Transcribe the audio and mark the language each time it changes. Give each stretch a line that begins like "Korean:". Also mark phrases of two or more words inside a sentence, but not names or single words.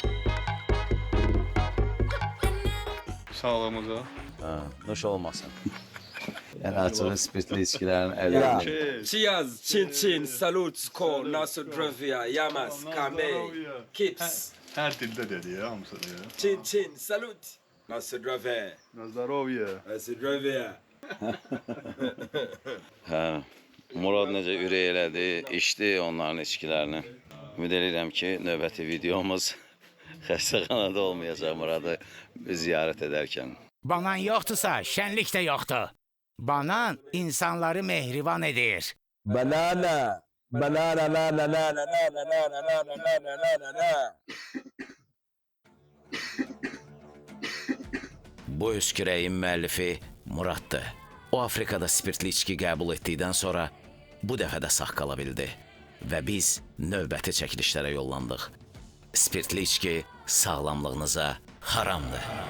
Azerbaijani: Sağlığımıza. Nuş olmasın. Yəni açığı spirtli içkilərin əlində.
English: Cheers,
Italian: chin chin,
English: salut, skol,
Russian: на здоровье,
English: yamas, kamey, kips.
Azerbaijani: Hər dildə dedi ya, hamısı da ya.
Italian: Chin chin, salut.
Russian: На здоровье, Nazdarovya. на здоровье.
Azerbaijani: Hə, Murad necə ürək elədi, içdi onların içkilərini. Ümid edirəm ki, növbəti videomuz xəstəxanada olmayacaq Muradı ziyarət edərkən. Banan yoxdursa, şənlik də yoxdur. Banan insanları mehriban edir. Banana. Banana na na na na na na na na na na na na na na. Bu öskürəyin müəllifi Muraddır. O Afrikada spirtli içki qəbul etdikdən sonra bu dəfə də sağ qala bildi və biz növbəti çəkilişlərə yollandıq. Spirtli içki sağlamlığınıza haramdır.